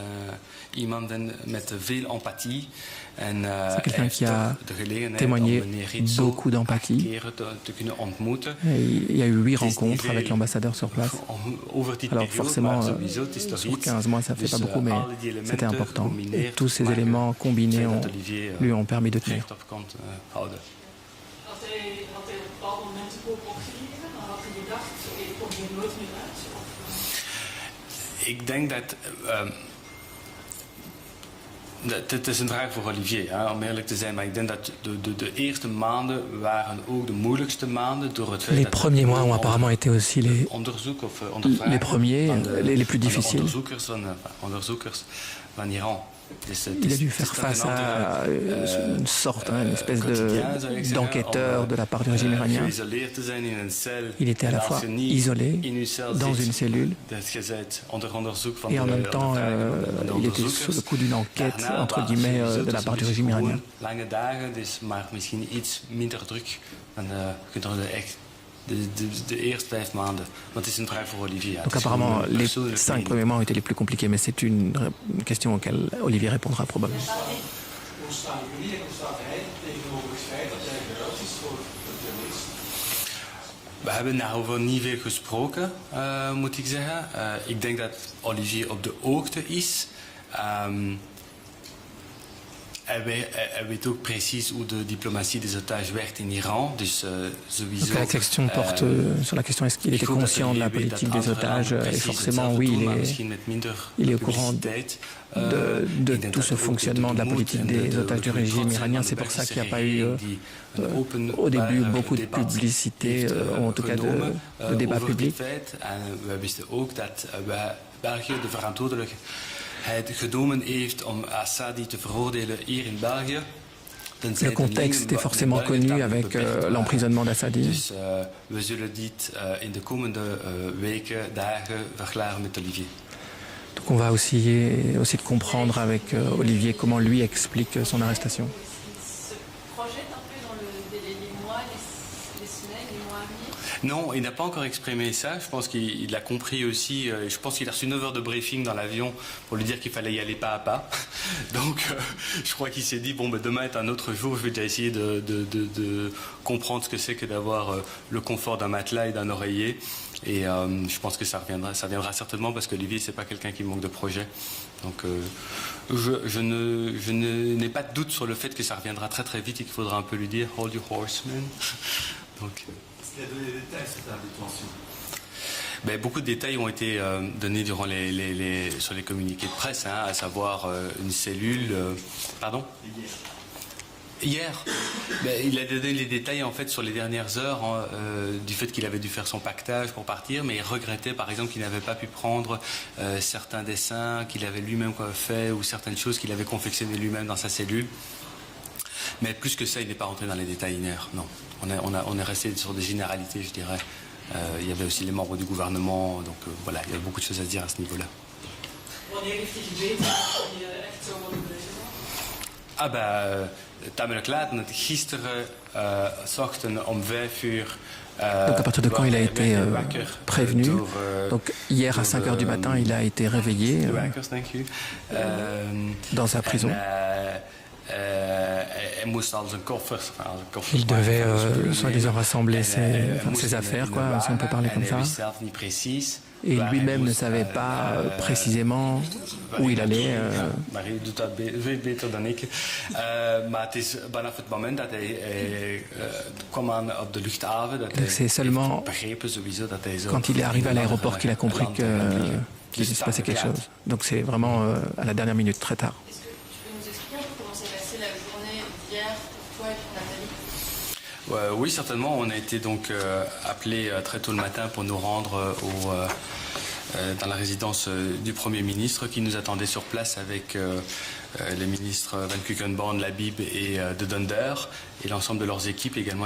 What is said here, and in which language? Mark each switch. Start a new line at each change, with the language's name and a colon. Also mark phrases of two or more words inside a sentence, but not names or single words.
French: C'est quelqu'un qui a témoigné beaucoup d'empathie. Il y a eu 8 rencontres avec l'ambassadeur sur place. Alors forcément, sur 15 mois, ça ne fait pas beaucoup, mais c'était important. Et tous ces éléments combinés lui ont permis de tenir.
Dutch: had hij op een bepaald moment de koop opgegeven? Dan had hij gedacht, oké, ik kom hier nooit meer uit. Ik denk dat... Het is een vraag voor Olivier, hè, om eerlijk te zijn, maar ik denk dat de eerste maanden waren ook de moeilijkste maanden door het feit
French: Les premiers mois ont apparemment été aussi les premiers, les plus difficiles.
Dutch: Onderzoekers van Iran.
French: Il a dû faire face à une sorte, une espèce d'enquêteur de la part du régime iranien. Il était à la fois isolé dans une cellule et en même temps il était sous le coup d'une enquête entre guillemets de la part du régime iranien. Donc apparemment, les 5 premiers mois ont été les plus compliqués, mais c'est une question auquel Olivier répondra probablement.
Dutch: We hebben daarover niet weer gesproken, moet ik zeggen. Ik denk dat Olivier op de hoogte is. Hij weet ook precies hoe de
French: diplomatie des otages
Dutch: werkt in Iran. Dus sowieso.
French: Donc la question porte sur la question est-ce qu'il était conscient de la politique des otages et forcément oui, il est au courant de tout ce fonctionnement de la politique des otages du régime iranien. C'est pour ça qu'il n'y a pas eu au début beaucoup de publicité, ou en tout cas de débat public.
Dutch: We wisten ook dat België de verantwoordelijkheid genomen heeft om Assadi te veroordelen hier in België.
French: Le contexte est forcément connu avec l'emprisonnement d'Assadi.
Dutch: Dus we zullen dit in de komende weken, dagen verklaren met Olivier.
French: Donc on va aussi comprendre avec Olivier comment lui explique son arrestation. Non, il n'a pas encore exprimé ça. Je pense qu'il a compris aussi. Je pense qu'il a reçu 9 heures de briefing dans l'avion pour lui dire qu'il fallait y aller pas à pas. Donc, je crois qu'il s'est dit, bon, ben, demain est un autre jour. Je vais déjà essayer de comprendre ce que c'est que d'avoir le confort d'un matelas et d'un oreiller. Et je pense que ça viendra certainement parce qu'Olivier, c'est pas quelqu'un qui manque de projet. Donc, je n'ai pas de doute sur le fait que ça reviendra très très vite et qu'il faudra un peu lui dire «
English: Hold your horseman ».
French: Donc... Est-ce qu'il a donné des détails sur sa détention? Ben, beaucoup de détails ont été donnés durant sur les communiqués de presse, hein, à savoir une cellule... pardon? Hier, ben, il a donné les détails en fait sur les dernières heures du fait qu'il avait dû faire son pactage pour partir, mais il regrettait par exemple qu'il n'avait pas pu prendre certains dessins qu'il avait lui-même fait ou certaines choses qu'il avait confectionnées lui-même dans sa cellule. Mais plus que ça, il n'est pas rentré dans les détails hier, non. On est resté sur des généralités, je dirais. Il y avait aussi les membres du gouvernement, donc voilà, il y a beaucoup de choses à dire à ce niveau-là.
Dutch: Ah ben, tamelijk laat. Gisteren, 's ochtends om 5 uur.
French: Donc à partir de quand il a été prévenu. Donc hier à 5 heures du matin, il a été réveillé dans sa prison. Il devait soi-disant rassembler ses affaires, quoi, si on peut parler comme ça. Et lui-même ne savait pas précisément où il allait.
Dutch: Marie doet dat veel beter dan ik. Maar het is vanaf het moment dat hij kwam aan op de luchthaven, dat hij begrepen sowieso dat hij zo...
French: Quand il est arrivé à l'aéroport qu'il a compris qu'il se passait quelque chose. Donc c'est vraiment à la dernière minute, très tard. Oui, certainement. On a été donc appelés très tôt le matin pour nous rendre dans la résidence du Premier ministre qui nous attendait sur place avec les ministres Van Quickenborne, Labib et de Dunder et l'ensemble de leurs équipes également.